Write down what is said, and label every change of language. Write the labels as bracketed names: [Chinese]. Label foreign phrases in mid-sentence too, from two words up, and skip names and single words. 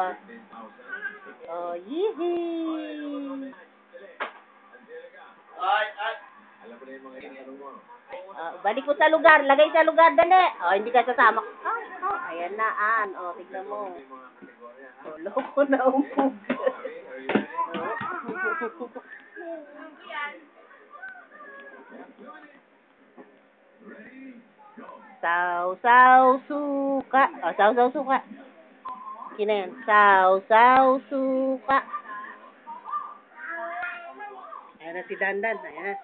[Filipino] Yee-hee. Alam mo na yung mga inatanong mo. Balik mo sa lugar. Lagay sa lugar, dali. Hindi ka sasama. Ayan na, tignan mo. Loko na umog. Saw-saw suka. Saw-saw suka. Kina yan. Saw-saw suka. Ayan na si Dandan. Ayan na.